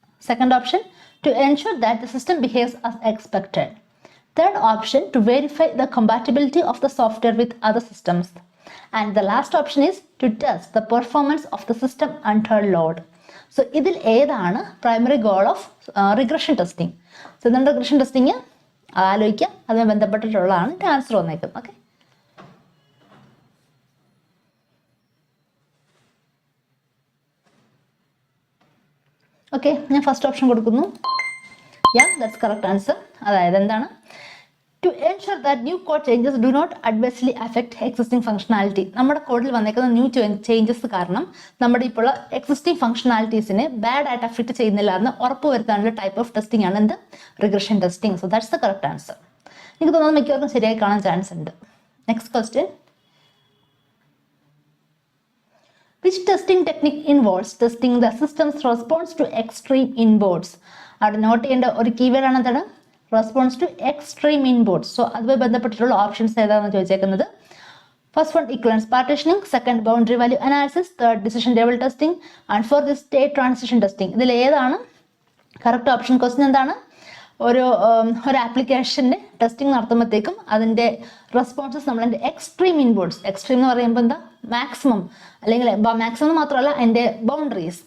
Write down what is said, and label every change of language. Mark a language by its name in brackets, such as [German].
[English] Second option, to ensure that the system behaves as expected. Third option, to verify the compatibility of the software with other systems. And the last option is to test the performance of the system under load. [Malayalam] So ഇതിൽ ഏതാണ് [English] primary goal of regression testing? [Malayalam] So എന്താണ് regression testing? ആലോചിക്കുക, അതുമായി ബന്ധപ്പെട്ടിട്ടുള്ളതാണ് answer വന്നേക്കുന്നത്. Okay, okay, ഞാൻ first option കൊടുക്കുന്നു. [English] Yeah, that's correct answer. [Malayalam] അതായത് എന്താണ്, [English] To ensure that new code changes do not adversely affect existing functionality. [Malayalam] നമ്മുടെ കോഡിൽ വന്നേക്കുന്ന ന്യൂ ചേഞ്ചസ് കാരണം നമ്മുടെ ഇപ്പോൾ എക്സിസ്റ്റിംഗ് ഫംഗ്ഷനാലിറ്റീസിനെ ബാഡ് ആയിട്ട് അഫക്റ്റ് ചെയ്യുന്നില്ല എന്ന് ഉറപ്പ് വരുത്താനുള്ള ടൈപ്പ് ഓഫ് ടെസ്റ്റിംഗ് ആണ് എന്ത്, regression testing. [English] So that's the correct answer. [Malayalam] എനിക്ക് തോന്നുന്നത് മിക്കവർക്കും ശരിയായി കാണാൻ ചാൻസ് ഉണ്ട്. [English] Next question, which testing technique involves testing the system's response to extreme inputs? [Malayalam] അവിടെ നോട്ട് ചെയ്യേണ്ട ഒരു കീവേഡ് ആണ് എന്താണ്, response to extreme inputs. So അതുമായി ബന്ധപ്പെട്ടിട്ടുള്ള ഓപ്ഷൻസ് ഏതാണെന്ന് ചോദിച്ചേക്കുന്നത്. First one ഇക്വലൻസ് partitioning, second boundary value analysis, third decision table testing and fourth state transition testing. ഇതിൽ ഏതാണ് കറക്റ്റ് ഓപ്ഷൻ? ക്വസ്റ്റ്യൻ എന്താണ്, ഒരു ആപ്ലിക്കേഷൻ്റെ ടെസ്റ്റിംഗ് നടത്തുമ്പോഴത്തേക്കും അതിൻ്റെ റെസ്പോൺസസ് നമ്മളതിൻ്റെ എക്സ്ട്രീം ഇൻപുട്സ്, എക്സ്ട്രീം എന്ന് പറയുമ്പോൾ എന്താ, മാക്സിമം അല്ലെങ്കിൽ മാക്സിമം മാത്രമല്ല അതിൻ്റെ ബൗണ്ടറീസ്.